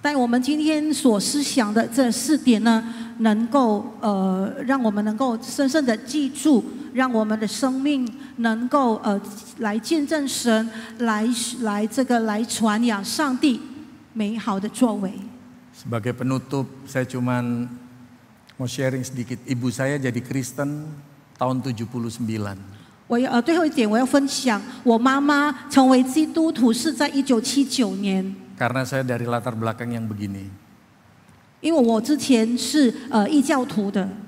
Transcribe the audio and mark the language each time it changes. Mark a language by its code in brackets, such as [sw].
[zh] 但我们今天所思想的这4点呢，能够让我们能够深深的记住，让我们的生命能够来见证神，来传扬上帝美好的作为。 [id] Sebagai penutup, saya cuman mau sharing sedikit. Ibu saya jadi Kristen tahun 79. [zh] 最后一点我要分享，我妈妈成为基督徒是在1979年。 [id] Karena saya dari latar belakang yang begini. [zh] 因为我之前是异教徒的。